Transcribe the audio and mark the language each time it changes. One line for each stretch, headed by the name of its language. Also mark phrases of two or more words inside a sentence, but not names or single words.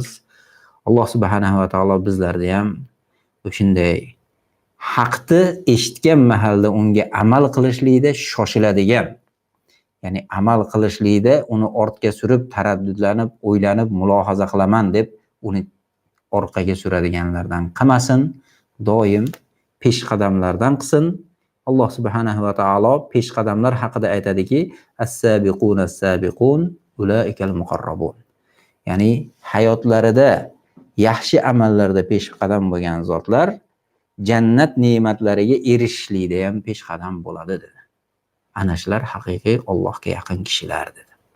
Uzbek: Alloh
Arabic: سبحانه وتعالى
Uzbek: bizlarni ham o'shanday haqni eshitgan mahalda unga amal qilishlikda shoshiladigan, ya'ni amal qilishlikda uni ortga surib, taraddudlanib, o'ylanib, mulohaza qilaman deb uni orqaga suradiganlardan qilmasin, doim peshqadamlardan qilsin. Alloh
Arabic: سبحانه وتعالى
Uzbek: peshqadamlar haqida aytadiki,
Arabic: السابقون السابقون أولئك المقربون.
Uzbek: Ya'ni hayotlarida yaxshi amallarda peshqadam bo'lgan zotlar jannat ne'matlariga erishishlikda ham peshqadam bo'ladi dedi. Ana shular haqiqiy Allohga yaqin kishilar dedi.